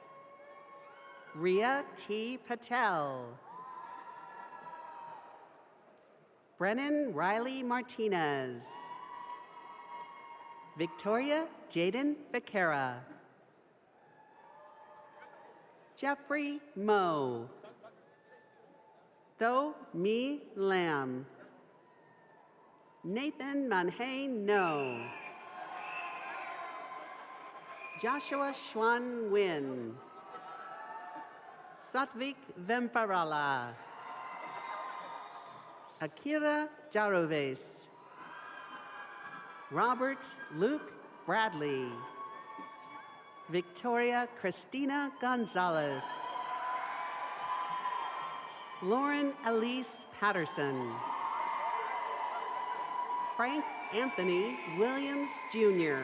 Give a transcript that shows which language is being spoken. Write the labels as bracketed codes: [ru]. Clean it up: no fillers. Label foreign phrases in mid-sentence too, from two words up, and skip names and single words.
[en] Ria T. Patel. Brennan Riley Martinez. Victoria Jaden Vaquera. Jeffrey Moe. Tho Mi Lam. Nathan Manhain No. Joshua Schwan Nguyen. Satvik Vemparala. Akira Jaroves. Robert Luke Bradley. Victoria Christina Gonzalez. Lauren Elise Patterson. Frank Anthony Williams Jr.